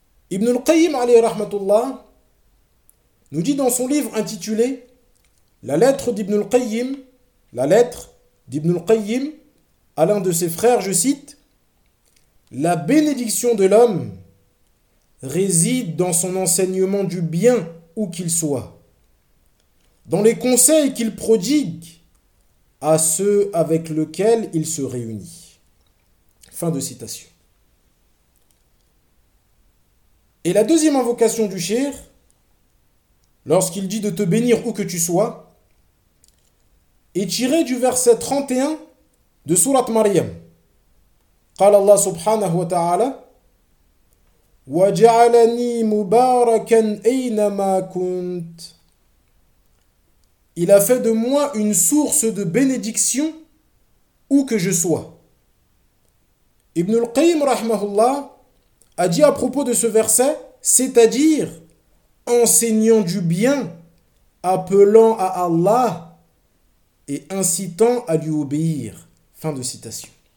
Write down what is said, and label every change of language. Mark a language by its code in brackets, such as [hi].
[fr] Ibn al-Qayyim alayhi rahmatullah nous dit dans son livre intitulé la lettre d'Ibn al-Qayyim à l'un de ses frères, je cite, la bénédiction de l'homme réside dans son enseignement du bien où qu'il soit, dans les conseils qu'il prodigue à ceux avec lesquels il se réunit. Fin de citation. Et la deuxième invocation du Cheikh, lorsqu'il dit de te bénir où que tu sois, est tiré du verset 31 de sourate Maryam. [ar] قال الله سبحانه وتعالى وجعلني مباركا أينما كنت. [fr] Il a fait de moi une source de bénédiction où que je sois. Ibn al-Qayyim rahmahullah a dit à propos de ce verset, c'est-à-dire enseignant du bien, appelant à Allah et incitant à lui obéir. Fin de citation.